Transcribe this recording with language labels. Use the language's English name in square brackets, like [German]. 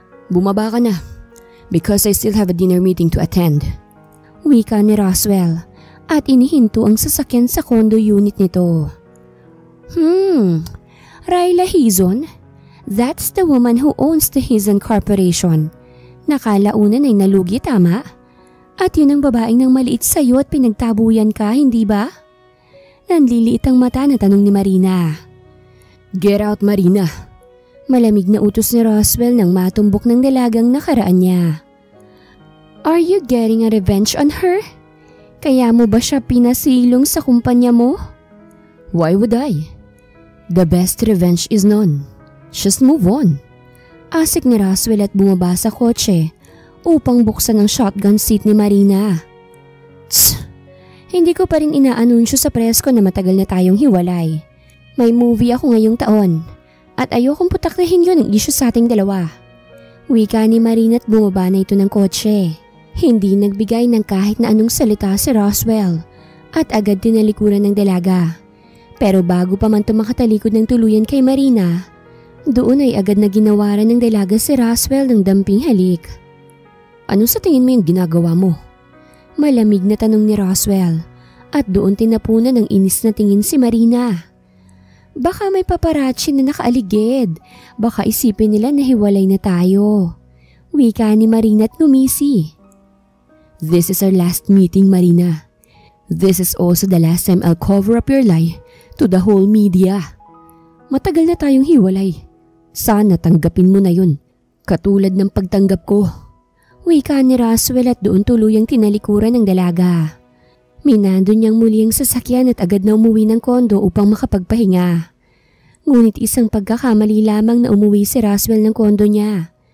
[Filipino] Bumaba ka na [English] because I still have a dinner meeting to attend. [Filipino] Wika ni Roswell. At inihinto ang sasakyan sa condo unit nito. Rayla Hizon? [English] That's the woman who owns the Hizon Corporation. [Filipino] Nakalaunan ay nalugi, tama? At yun ang babaeng nang maliit sa'yo at pinagtabuyan ka, hindi ba? Nanliliit ang mata na tanong ni Marina. [English] Get out, [Filipino] Marina. Malamig na utos ni Roswell nang matumbok ng dalagang nakaraan niya. [English] Are you getting a revenge on her? [Filipino] Kaya mo ba siya pinasilong sa kumpanya mo? [English] Why would I? The best revenge is none. Just move on. [Filipino] Asik ni Roswell at bumaba sa kotse upang buksan ang shotgun seat ni Marina. Tss! Hindi ko pa rin inaanunsyo sa press ko na matagal na tayong hiwalay. May movie ako ngayong taon at ayokong putaklahin yun ang issue sa ating dalawa. Wika ni Marina at bumaba na ito ng kotse. Hindi nagbigay ng kahit na anong salita si Roswell at agad tinalikuran ng dalaga. Pero bago pa man tumakatalikod ng tuluyan kay Marina, doon ay agad na ginawaran ng dalaga si Roswell ng damping halik. Ano sa tingin mo yung ginagawa mo? Malamig na tanong ni Roswell at doon tinapunan ng inis na tingin si Marina. Baka may paparazzi na nakaaligid. Baka isipin nila na hiwalay na tayo. Wika ni Marina at ngumisi. [English] This is our last meeting, Marina. This is also the last time I'll cover up your lie to the whole media. [Filipino] Matagal na tayong hiwalay. Sana tanggapin mo na yun, katulad ng pagtanggap ko. Wika ni Roswell at doon tuluyang tinalikuran ng dalaga. Minando niyang muli ang sasakyan at agad na umuwi ng kondo upang makapagpahinga. Ngunit isang pagkakamali lamang na umuwi si Roswell ng kondo niya.